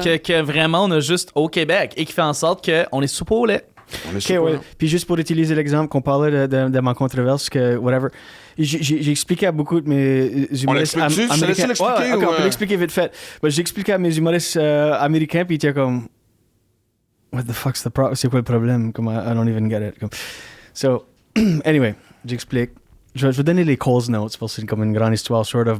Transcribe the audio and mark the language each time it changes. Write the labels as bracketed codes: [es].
[fr] Que vraiment on a juste au Québec et qui fait en sorte qu'on est soupe au lait. Puis juste pour utiliser l'exemple qu'on parlait de ma controverse, que whatever, j'ai expliqué à beaucoup de mes humoristes américains. On peut l'expliquer vite fait. J'ai expliqué à mes humoristes américains, puis ils étaient comme, [en] what the fuck's the problem? [fr] C'est quoi le problème? Comme, [en] I don't even get it. [fr] Comme, so, anyway, j'explique. Je vais donner les cause notes, parce que c'est comme une grande histoire, [en] sort of.